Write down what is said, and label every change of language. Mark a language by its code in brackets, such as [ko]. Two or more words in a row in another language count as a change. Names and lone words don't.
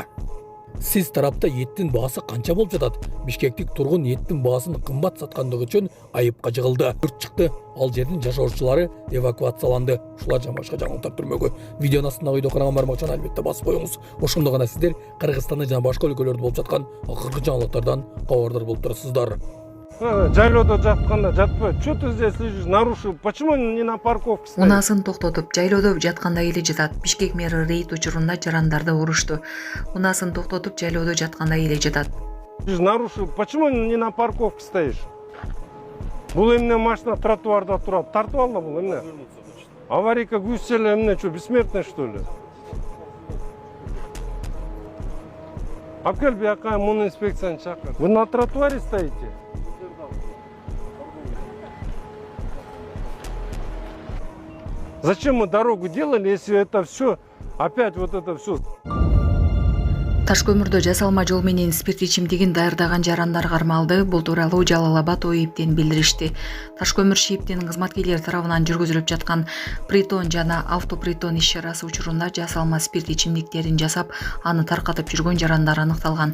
[ky] Сиз тарапта еттин баасы канча болуп жатат? Бишкектик тургун еттин баасын кымбат саткандыгы үчүн айыпка жыгылды. Өрт чыкты. Ал жердин жашоочулары эвакуацияланды. Ушулар жана башка жаңылыктар түрмөгө. Видеонун астындагы видео караган бармакчаны албетте басып коюңуз. Ошондо гана сиздер Кыргызстанда жана башка өлкөлөрдө болуп жаткан акыркы жаңылыктардан кабардар болуп турасыздар. Жайлоодо жатканда жатпай, [ru] что ты здесь лежишь, нарушил, почему не на парковке стоишь? [ky] Унасын токтотуп, жайлоодо жатканда эле жатат. Бишкек мэри рейд учурунда жарандарды урушту. Унасын токтотуп, жайлоодо жатканда эле жатат. [ru] Нарушил, почему не на парковке стоишь? [ky] Бул эмне машина тротуарда турат, тартып ал да бул эмне? Аварийка күзселе эмне, [ru] что, бессмертный что ли? [ky] Апкел бияка муну инспекцияны чакыр. [ru] Вы на тротуаре стоите? Зачем мы дорогу делали, если это все, опять вот это все? [ky] Таш көмүрдө жасалма жол менен спирт ичимдигин даярдаган жарандар кармалды. Бул тууралуу Жалал Абад ОИБден билдиришти. Таш көмүр ШИИБдин кызматкерлери тарабынан жүргүзүлүп жаткан притон жана автопритон иш-чарасы учурунда жасалма спирт ичимдиктерин жасап, аны таркатып жүргөн жарандар аныкталган.